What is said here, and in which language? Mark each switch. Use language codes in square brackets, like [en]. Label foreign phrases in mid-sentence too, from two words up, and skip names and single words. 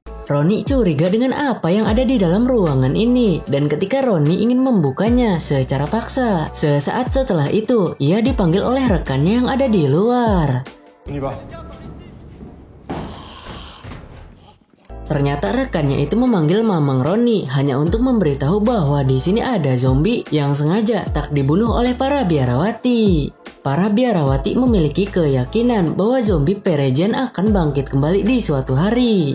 [id] Ronnie curiga dengan apa yang ada di dalam ruangan ini. Dan ketika Ronnie ingin membukanya secara paksa, sesaat setelah itu ia dipanggil oleh rekannya yang ada di luar. [fr] On y va. [id] Ternyata rekannya itu memanggil Mamang Ronnie hanya untuk memberitahu bahwa di sini ada zombie yang sengaja tak dibunuh oleh para biarawati. Para biarawati memiliki keyakinan bahwa zombie Peregian akan bangkit kembali di suatu hari.